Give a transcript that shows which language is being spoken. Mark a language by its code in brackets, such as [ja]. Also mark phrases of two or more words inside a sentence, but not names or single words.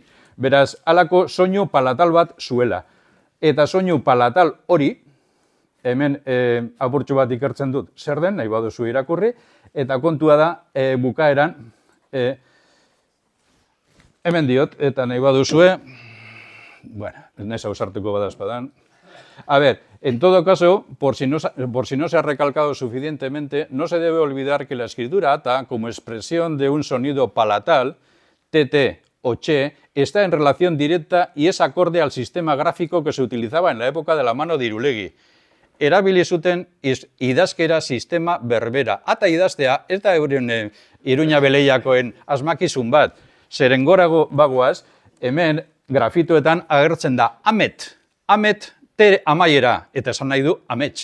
[eu] Beraz, halako soinu palatal bat zuela. Eta soinu palatal hori, hemen apurtxo bat ikertzen dut, zer den, nahi baduzu irakurri, eta kontua da bukaeran, hemen diot, eta nahi baduzue, bueno, naiz ausartuko badazpadan. [es] A ver, en todo caso, por si no se ha recalcado suficientemente, no se debe olvidar que la escritura ata, como expresión de un sonido palatal, TT o che, está en relación directa y es acorde al sistema gráfico que se utilizaba en la época de la mano de Irulegi. [eu] Erabili zuten idazkera sistema berbera. Ata idaztea, ez da euren Iruña Beleiakoen asmakizun bat. Zeren gorago bagoaz, hemen grafitoetan agertzen da amet. Amet, te amaiera, eta esan nahi du amets.